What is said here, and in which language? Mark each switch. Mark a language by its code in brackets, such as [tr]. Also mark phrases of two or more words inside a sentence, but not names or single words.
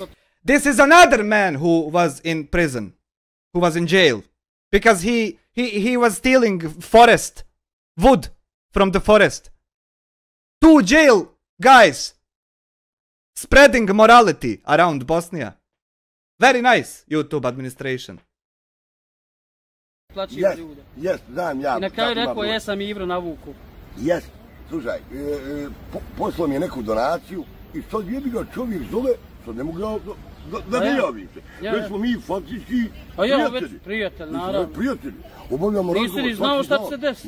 [en] This is another man who was in prison, who was in jail, because he was stealing forest, wood from the forest. 2 jail guys spreading morality around Bosnia. Very nice, YouTube administration. Yes, [bs] znam ja. I na kraju rekao, jesam Ivro navuku. Yes, slušaj, poslao mi je neku donaciju i sad jebi ga čovjek zove, sad ne mogu da ne javim se. Već smo mi faktički prijatelji. Prijatelj, naravno. Prijatelji. Obavljamo razgovor. Nisi ni znao šta će se desiti.